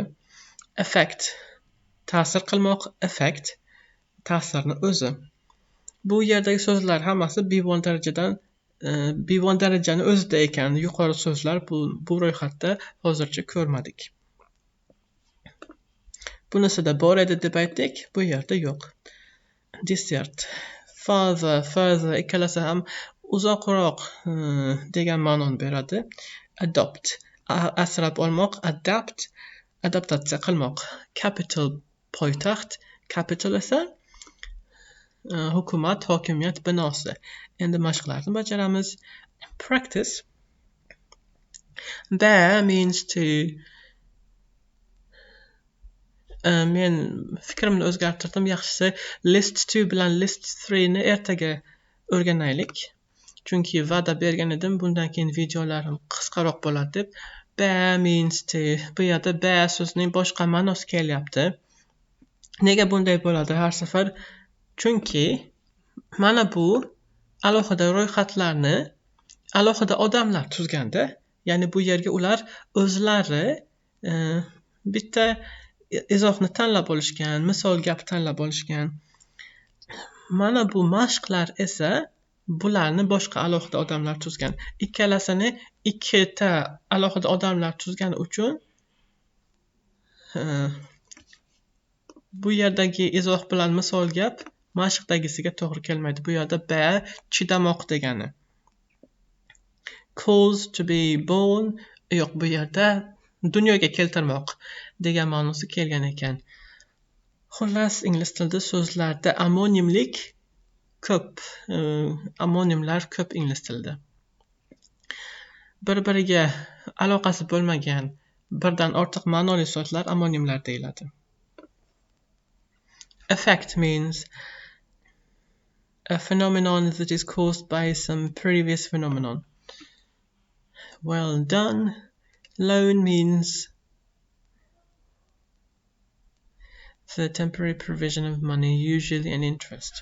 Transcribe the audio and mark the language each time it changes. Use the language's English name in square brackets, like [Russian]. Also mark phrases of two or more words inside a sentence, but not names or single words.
[Uzbek] Effect ta'sir qilmoq, effect ta'sirni o'zi. Bu yerdagi so'zlar hammasi B1 darajani o'zida ekan. Yuqori so'zlar bu ro'yxatda hozircha ko'rmadik. Bunisida bor edi deb aytdik, bu yerda yo'q. Desert, farther, further ikkalasi ham uzoqroq degan ma'noni beradi. Adopt asrab olmoq, adapt adaptatsiya qilmoq. Capital poytaxt, capital esa hukumat, hokimiyat binosi. Endi mashqlarni bajaramiz. [English] Practice. Bear means to [Uzbek] men fikrimni o'zgartirdim. Yaxshisi list 2 bilan list 3 ni ertaga o'rganaylik. Chunki va'da bergan edim, bundan keyin videolarim qisqaroq bo'ladi deb. [English] Bear means to. [Uzbek] Bu yerda bear so'zining boshqa ma'nosi kelyapti. Nega bunday bo'ladi har safar? Chunki mana bu alohida ro'yxatlarni alohida odamlar tuzganda, ya'ni bu yerga ular o'zlari bitta izohni tanlab olishgan, misol gap tanlab olishgan. Mana bu mashqlar esa bularni boshqa alohida odamlar tuzgan. Ikkalasini ikkita alohida odamlar tuzgani uchun bu yerdagi izoh bilan misol gap mashqdagisiga to'g'ri kelmaydi. Bu yerda bear chidamoq degani. [English] Cause to be born [Uzbek] yo'q, bu yerda dunyoga keltirmoq degan ma'nosi kelgan ekan. Xullas, ingliz tilida so'zlarda amonimlik ko'p. Amonimlar ko'p ingliz tilida. Bir-biriga aloqasi bo'lmagan birdan ortiq ma'noli so'zlar amonimlar deyiladi. [English] Effect means a phenomenon that is caused by some previous phenomenon. Well done. Loan means the temporary provision of money, usually an interest.